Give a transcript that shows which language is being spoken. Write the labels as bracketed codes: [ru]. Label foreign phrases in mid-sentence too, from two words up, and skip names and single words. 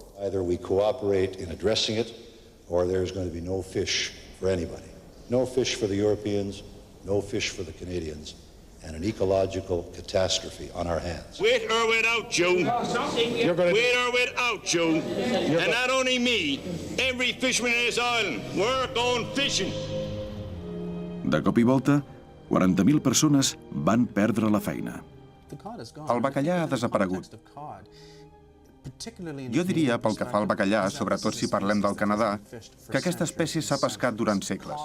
[en] Either we cooperate in addressing it, or there's going to be no fish for anybody. No fish for the Europeans, no fish for the Canadians, and an ecological catastrophe on our hands. With or without you, with or without you, and not only me, every fisherman in this island, we're going fishing. [ca] De cop i volta, 40.000 persones van perdre la feina. El bacallà ha desaparegut. Jo diria, pel que fa al bacallà, sobretot si parlem del Canadà, que aquesta espècie s'ha pescat durant segles.